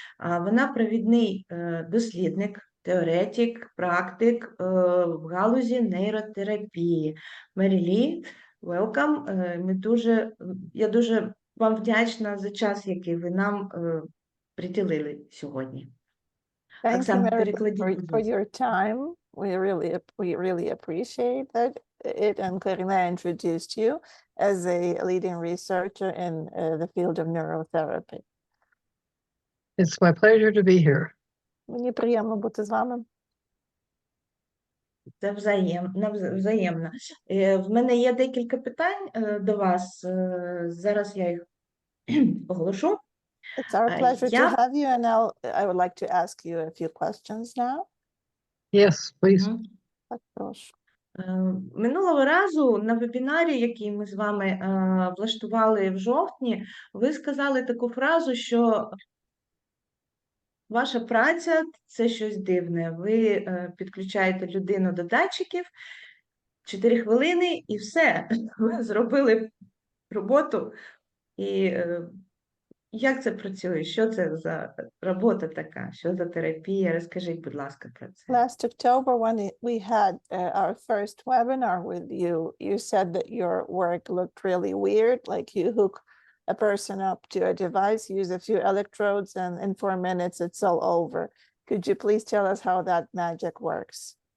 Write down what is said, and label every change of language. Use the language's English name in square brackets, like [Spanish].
[Ukrainian] Вона провідний дослідник, теоретик, практик в галузі нейротерапії. Мері, welcome. Я дуже вам вдячна за час, який ви нам приділили сьогодні. [English] Thank you, Mary, [Ukrainian] перекладіть, [English] for your time. We really appreciate that. It and Karina introduced you as a leading researcher in the field of neurotherapy. It's my pleasure to be here. [Ukrainian] Мені приємно бути з вами. Це взаємно. В мене є декілька питань до вас. Зараз я їх оголошу. [English] It's our pleasure to have you, and I would like to ask you a few questions now. Yes, please. [Ukrainian] Так, прошу. Минулого разу на вебінарі, який ми з вами влаштували в жовтні, ви сказали таку фразу, що ваша праця – це щось дивне. Ви підключаєте людину до датчиків, 4 хвилини і все. Ви зробили роботу. І як це працює? Що це за робота така? Що за терапія? Розкажіть, будь ласка, про це. [English] Last October, when we had our first webinar with you, you said that your work looked really weird, like you hook a person up to a device, use a few electrodes, and in 4 minutes it's all over. Could you please tell us how that magic works?